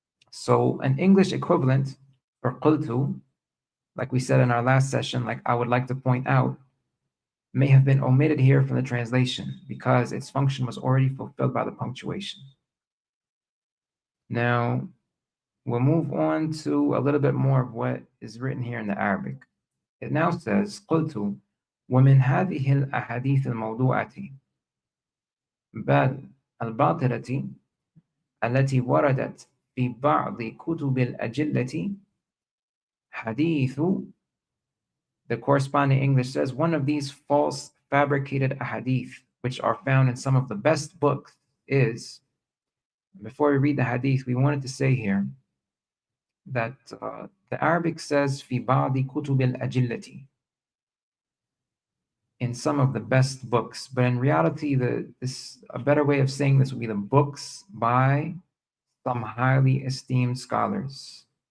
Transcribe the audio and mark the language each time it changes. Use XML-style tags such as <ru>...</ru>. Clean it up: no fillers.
<en>So an English equivalent for qultu, like we said in our last session, like I would like to point out, may have been omitted here from the translation because its function was already fulfilled by the punctuation. Now, we'll move on to a little bit more of what is written here in the Arabic. It now says,</en> <ar>قلت ومن هذه الأحاديث الموضوعة بل الباطلة التي وردت في بعض كتب الأجلة حديث.</ar> <en>The corresponding English says, one of these false fabricated ahadith, which are found in some of the best books, is, before we read the hadith, we wanted to say here that the Arabic says,</en> <ar>في بعض كتب الأجلة,</ar> <en>in some of the best books, but in reality, a better way of saying this would be the books by some highly esteemed scholars.</en>